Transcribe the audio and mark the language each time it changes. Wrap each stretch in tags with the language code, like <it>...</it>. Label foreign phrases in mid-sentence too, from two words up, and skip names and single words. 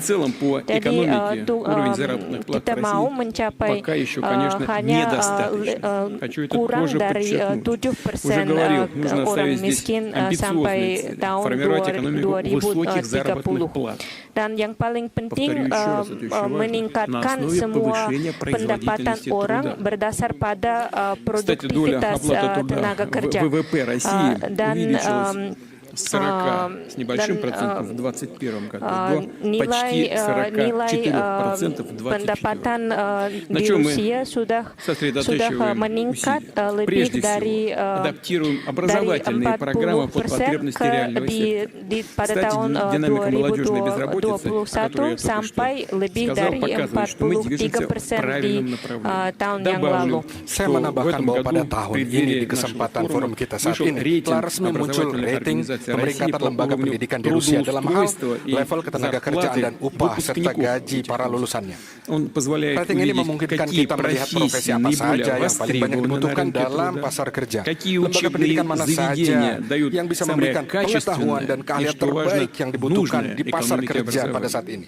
<id>Jadi kita mau mencapai hanya kurang dari 7% orang miskin sampai tahun 2030. Dan yang paling penting meningkatkan semua pendapatan orang berdasar pada produktivitas tenaga kerja. Dan</id> <ru>с небольшим процентом в 2021 году до почти 44% в 2021. На чем мы сосредотачиваем усилия? Прежде всего, адаптируем образовательные программы под потребности реального сектора. Кстати, динамика молодежной безработицы, о которой я только что сказал, показывает, что мы движемся в правильном направлении. Добавлю,</ru> <id>Saya menambahkan bahwa pada tahun ini di kesempatan forum kita saat ini telah resmi muncul rating pemeringkatan lembaga pendidikan di Rusia dalam hal level ketenaga kerjaan dan upah serta gaji para lulusannya. Rating ini memungkinkan kita melihat profesi apa saja yang paling banyak dibutuhkan dalam pasar kerja, lembaga pendidikan mana saja yang bisa memberikan pengetahuan dan keahlian terbaik yang dibutuhkan di pasar kerja pada saat ini.</id>